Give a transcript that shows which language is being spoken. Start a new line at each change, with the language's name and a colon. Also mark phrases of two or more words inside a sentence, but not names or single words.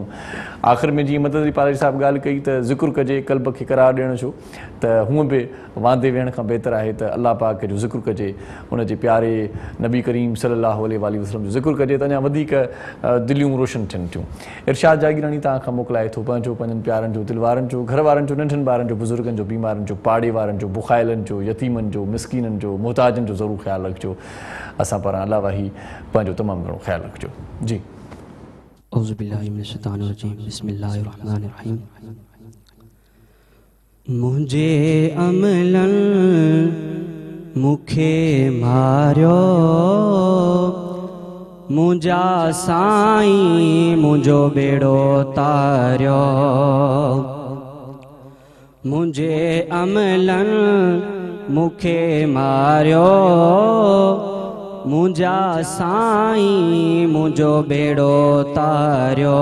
Sindhi: आख़िर में जीअं मदद अली पालारी साहिब ॻाल्हि कई त ज़िक्र कजे क़ल्ब खे करार ॾियण जो, त हूअं बि वांदे वेहण खां बहितर आहे त अलाह पाक जो ज़िक्र कजे, उनजे प्यारे नबी करीम
Arabic: صلى الله عليه وسلم
Sindhi: जो ज़िक्र कजे त अञा वधीक दिलियूं रोशन थियनि थियूं। इरशाद जागीरानी तव्हां खां मोकिलाए थो पंहिंजो, पंहिंजनि प्यारनि जो, दिलि वारनि जो, घर वारनि जो, नंढनि ॿारनि जो, बुज़ुर्गनि जो, बीमारनि जो, पाड़े वारनि जो, बुखाइलनि जो, यतीमनि जो, मिसकीननि जो, मुहताजनि जो ज़रूरु ख़्यालु रखिजो। असां पारां अलावा ई पंहिंजो तमामु घणो ख़्यालु रखिजो। जी
Arabic: أعوذ بالله من الشيطان الرجيم بسم الله الرحمن الرحيم.
Sindhi: मुंहिंजे अमलनि मूंखे मारियो, मुंहिंजा साईं मुंहिंजो बेड़ो तारियो। मुंहिंजे अमलनि मूंखे मारियो, मुंहिंजा साईं मुंहिंजो बेड़ो तारियो।